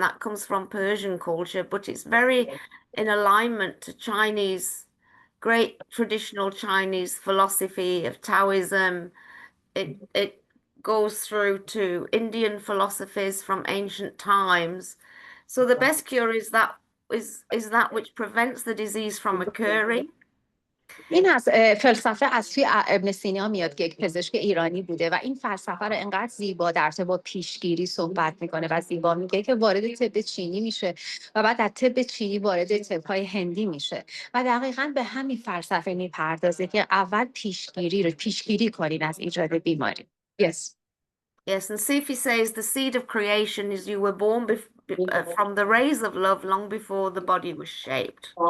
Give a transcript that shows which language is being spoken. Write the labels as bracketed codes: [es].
[en] That comes from Persian culture, but it's very in alignment to Chinese, great traditional Chinese philosophy of Taoism. It goes through to Indian philosophies from ancient times. So the best cure is that which prevents the disease from occurring. [fa] این از فلسفه از توی ابن سینا میاد که یک پزشک ایرانی بوده و این فلسفه رو انقدر زیبا در با پیشگیری صحبت میکنه و زیبا میگه که وارد طب چینی میشه و بعد از طب چینی وارد طب‌های هندی میشه و دقیقاً به همین فلسفه میپردازه که اول پیشگیری کنین از ایجاد بیماری. [en] Yes. Yes, and Sufi says the seed of creation is you were born from the rays of love long before the body was shaped.